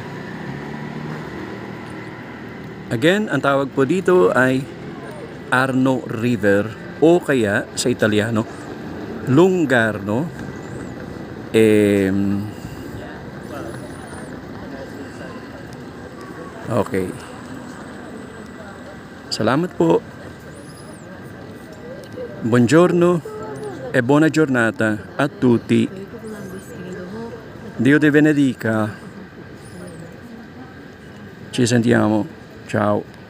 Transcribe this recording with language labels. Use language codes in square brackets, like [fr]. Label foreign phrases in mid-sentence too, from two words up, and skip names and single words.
[tl] Again, ang tawag po dito ay Arno River o kaya sa Italiano Lungarno. Okay. Salamat po. [it] Buongiorno e buona giornata a tutti. Dio ti benedica. Ci sentiamo. Ciao.